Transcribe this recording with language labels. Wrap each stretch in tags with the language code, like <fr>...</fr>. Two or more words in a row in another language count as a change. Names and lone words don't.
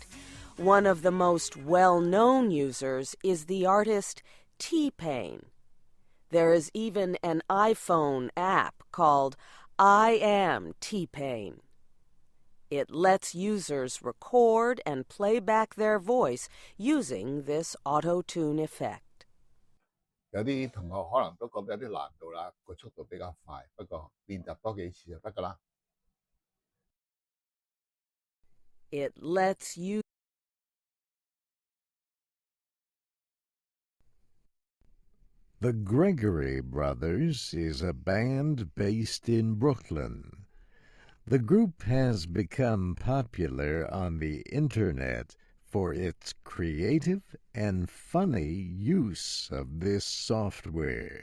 <en>One of the most well-known users is the artist T-Pain. There is even an iPhone app called I Am T-Pain. It lets users record and play back their voice using this auto-tune effect.</en> <yue>有啲同學可能都覺得有啲難度啦，個速度比較快，不過練習多幾次就得㗎啦。</yue> <en>It lets you The Gregory Brothers is a band based in Brooklyn. The group has become popular on the internet for its creative and funny use of this software.</en>